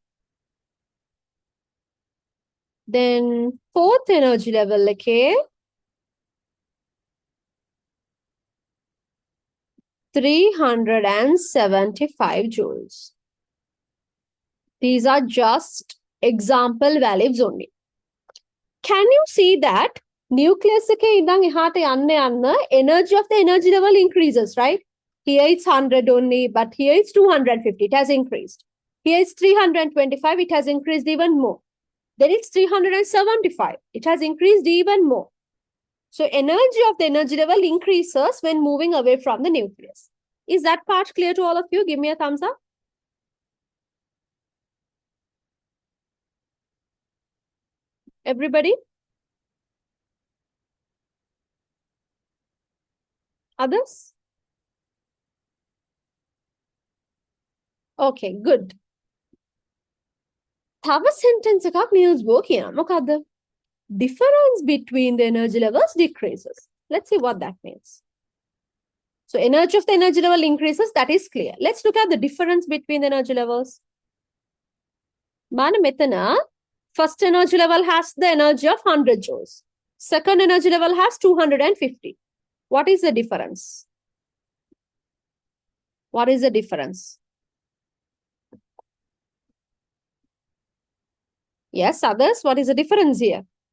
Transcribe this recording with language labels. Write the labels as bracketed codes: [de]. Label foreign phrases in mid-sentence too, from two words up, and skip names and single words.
[en] Then fourth energy level like 375 joules. These are just example values only. Can you see that nucleus [si] එකේ ඉඳන් එහාට යන්න යන්න [en] energy of the energy level increases, right? Here it's 100 only, but here it's 250. It has increased. Here it's 325. It has increased even more. Then it's 375. It has increased even more. So energy of the energy level increases when moving away from the nucleus. Is that part clear to all of you? Give me a thumbs up. Everybody? Others? Okay, good. [si] තව sentence එකක් Niels Bohr කියනවා. මොකද්ද? [en] Difference between the energy levels decreases. Let's see what that means. So energy of the energy level increases, that is clear. Let's look at the difference between the energy levels. [si] බලන්න මෙතන [en] first energy level has the energy of 100 joules. Second energy level has 250. What is the difference? What is the difference? Yes, others, what is the difference here?